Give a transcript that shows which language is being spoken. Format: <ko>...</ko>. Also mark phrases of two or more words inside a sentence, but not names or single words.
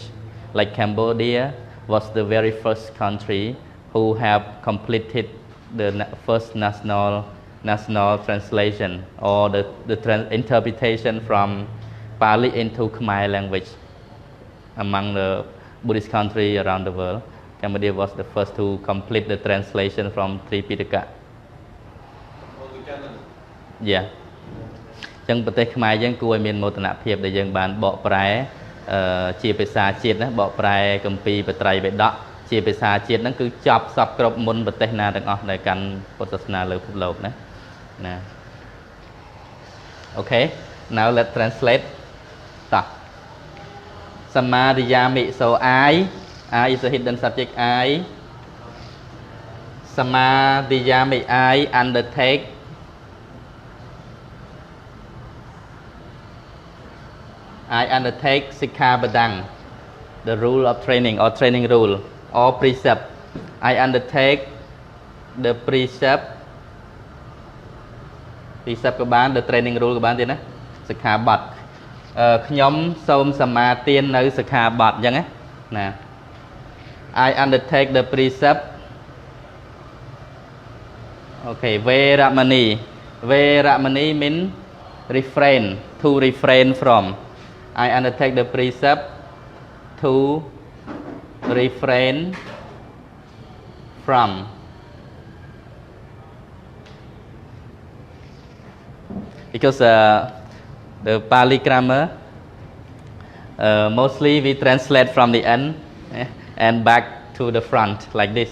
<en>Like Cambodia was the very first country who have completed the first national translation or the interpretation from Pali into Khmer language. Among the Buddhist country around the world, Cambodia was the first to complete the translation from Tripitaka. Yeah.</en> <km>ចឹងប្រទេសខ្មែរយើងគួរឲ្យមានមោទនភាពដែលយើងបានបកប្រែជាភាសាជាតិណាបកប្រែគម្ពីរបត្រៃបិដកជាភាសាជាតិហ្នឹងគឺចប់សពគ្រប់មុនប្រទេសណាទាំងអស់ដែលកាន់ពុទ្ធសាសនាលើពិភពលោកណាណា</km> <en>Okay, now let's translate.</en> <pi>Ta. Samadhiyami.</pi> <en>So I is a hidden subject. I. Samadhiyami. I undertake. I undertake sikkhabadang, the rule of training or training rule or precept. I undertake the precept.</en> <km>Precept ក៏បាន</km> <en>the training rule</en> <km>ក៏បានទៀតណាសិក្ខាបទខ្ញុំសូមសមាទាននៅសិក្ខាបទអញ្ចឹងណា</km> <en>I undertake the precept. Okay, Veramani. Veramani means refrain, to refrain from. I undertake the precept to refrain from. Because the Pali grammar mostly we translate from the end and back to the front like this.</en>